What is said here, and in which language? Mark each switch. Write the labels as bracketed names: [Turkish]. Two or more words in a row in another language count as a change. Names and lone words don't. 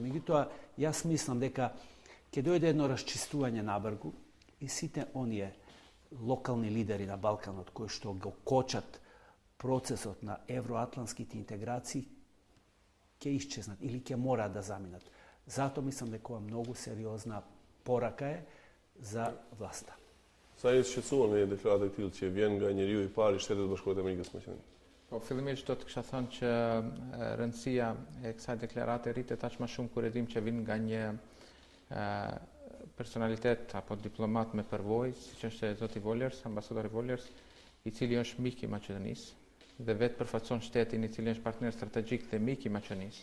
[Macedonian] Меѓутоа, јас мислам дека ќе дојде едно расчистување набргу и сите оние локални лидери на Балканот кои што го кочат процесот на евроатлантските интеграции ќе исчезнат или ќе мораат да заминат. Затоа мислам дека ова многу сериозна порака е за власта. [Albanian] Sa jeni të shqetësuar me deklaratë të tillë që vjen nga njeriu I parë I Shtetit Bashkuar të Amerikës së Bashkuar? Po, fillimisht do të kisha thënë që rëndësia e kësaj deklarate rritet aq më shumë kur e dim që vjen nga një personalitet apo diplomat me përvojë, siç është zoti Volers, ambasadori Volers, I cili është mik I Maqedonisë dhe vetë përfaqëson shtetin I cili është partner strategjik dhe mik I Maqedonisë.